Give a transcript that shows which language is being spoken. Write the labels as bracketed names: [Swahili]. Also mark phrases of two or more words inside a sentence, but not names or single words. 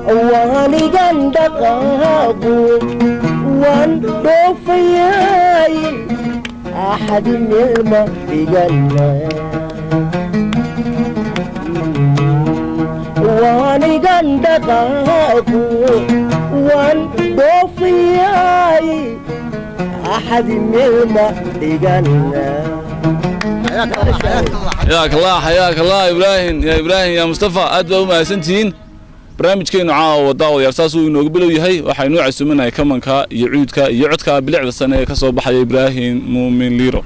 [Somali] Waanigan dhaqaaqu, waan dhoofayay, axad meel ma dhigana. Waanigan dhaqaaqu, waan dhoofayay, axad meel ma dhigana. [Arabic] حياك الله، حياك الله. حياك الله، حياك الله إبراهيم، يا إبراهيم، يا مصطفى، [Somali] aad baa u mahadsantihiin. Barnaamijkeenu caawa daawadayaal saas uu inoogu bilow yahay. Waxaynu u casuumanahay kamanka iyo cuudka iyo codka bilicda sane ee ka soo baxaya Ibraahim Muumin Liiro.